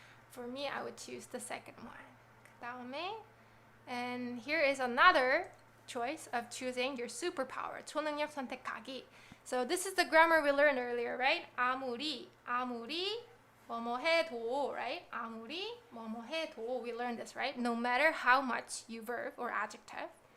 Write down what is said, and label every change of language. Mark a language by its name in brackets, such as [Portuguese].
[English] For me, I would choose the second one. 그다음에, and here is another choice of choosing your superpower. [Korean] 초능력 선택하기. [English] So this is the grammar we learned earlier, right? [Korean] 아무리 뭐뭐 해도, right? 아무리 뭐뭐 해도. [English] We learned this, right? No matter how much you verb or adjective.